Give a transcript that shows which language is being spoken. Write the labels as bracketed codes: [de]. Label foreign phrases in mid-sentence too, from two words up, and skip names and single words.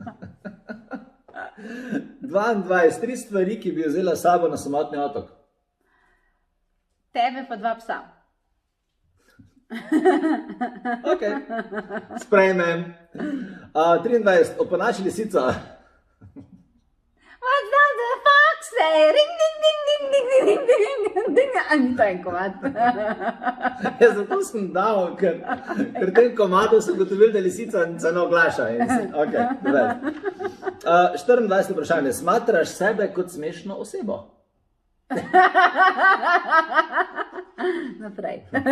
[sl] 22. 3 stvari, ki bi jo vzela s sabo na samotni otok. Tebe pa 2 psa. Ok. Sprejmem. 23. Oponaši lisico. [en] What's that the fox say? Ring, ding, ding, ding, ding, ding, ding, ding, ding. [sl] Ni to en komad. Ja, zato sem dal, ker v tem komadu sem gotovil, da lisica se ne oglaša. Ok, dovolj. 24. vprašanje. Smatraš sebe kot smešno osebo? Naprej.